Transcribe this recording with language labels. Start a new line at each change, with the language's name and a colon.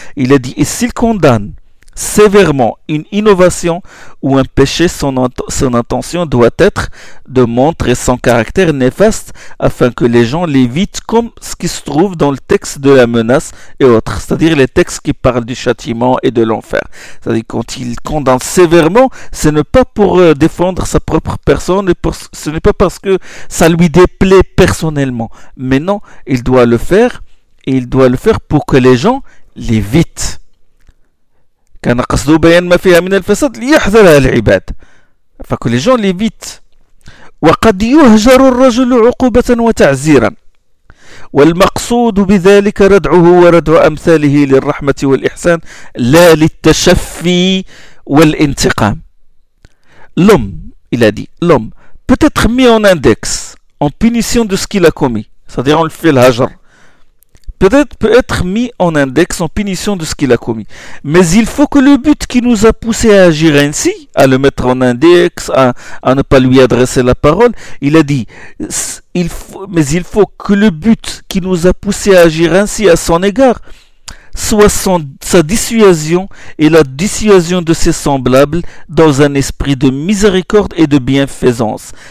French: Il a dit: et s'il condamne sévèrement une innovation ou un péché, son intention doit être de montrer son caractère néfaste afin que les gens l'évitent, comme ce qui se trouve dans le texte de la menace et autres, c'est-à-dire les textes qui parlent du châtiment et de l'enfer. C'est-à-dire quand il condamne sévèrement, ce n'est pas pour défendre sa propre personne, ce n'est pas parce que ça lui déplaît personnellement, mais non, il doit le faire, et il doit le faire pour que les gens l'évitent.
Arabic: كان قصده بيان ما فيها من الفساد ليحذرها العباد
French: فكل جون ليفيت.
Arabic: وقد يهجر الرجل عقوبة وتعزيرا والمقصود بذلك ردعه وردع أمثاله للرحمة والإحسان لا للتشفي والانتقام.
French: L'homme, il a dit, l'homme peut être mis en index en punition de ce qu'il a commis, c'est-à-dire on le fait l'hajar, peut être mis en index, en punition de ce qu'il a commis. Mais il faut que le but qui nous a poussé à agir ainsi, à le mettre en index, à ne pas lui adresser la parole, il a dit, il faut que le but qui nous a poussé à agir ainsi à son égard soit sa dissuasion et la dissuasion de ses semblables dans un esprit de miséricorde et de bienfaisance.